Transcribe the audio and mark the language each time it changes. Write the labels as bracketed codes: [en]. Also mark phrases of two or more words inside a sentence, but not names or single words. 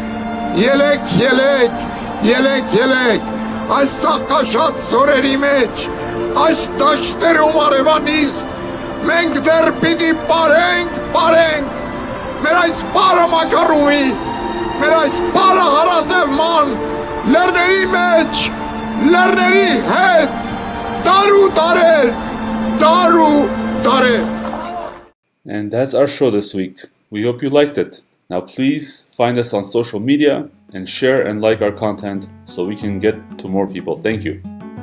[hy] ելեք, այս ծաղկաշատ զորերի մեջ, այս դաշտերում արևանիստ, մենք դեռ պիտի պարենք, մեր այս պարը մակարումի, մեր այս պարը հարատևման, լեռների մեջ, լեռների հետ, դար ու դարեր. [en] And that's our show this week. We hope you liked it. Now please find us on social media and share and like our content so we can get to more people. Thank you.